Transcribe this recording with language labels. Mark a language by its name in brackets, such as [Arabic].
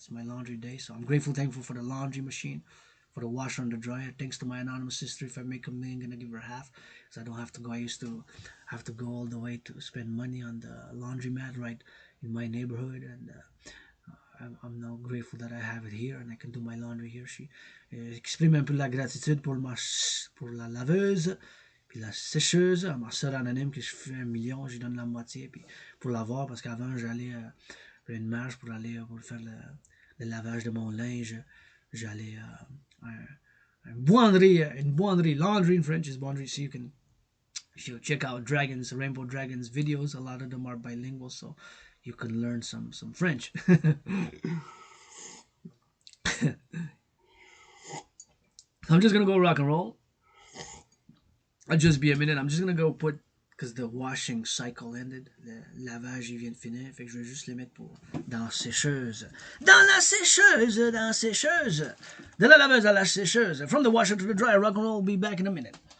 [English] It's my laundry day, so I'm grateful, thankful for the laundry machine, for the washer and the dryer. Thanks to my anonymous sister, if I make a million, gonna give her half, because I don't have to go. I used to have to go all the way to spend money on the laundromat right in my neighborhood, and I'm now grateful that I have it here and I can do my laundry here. [French] She exprime un peu la gratitude pour la laveuse, puis la sécheuse, à ma soeur anonyme que je fais 1 million, je lui donne la moitié, puis pour l'avoir, parce qu'avant j'allais une marge pour aller pour faire le lavage de mon linge, j'allais une buanderie, [English] laundry in French is buanderie, so you can, if you check out dragons, rainbow dragons videos, a lot of them are bilingual, so you can learn some French. I'm just gonna go rock and roll. I'll just be a minute. I'm just gonna go put, because the washing cycle ended. [French] Le lavage il vient de finir. Fait que je vais juste les mettre dans la sécheuse. Dans la sécheuse, dans la sécheuse. De la laveuse à la sécheuse. [English] From the washer to the dryer. Rock and roll. Will be back in a minute.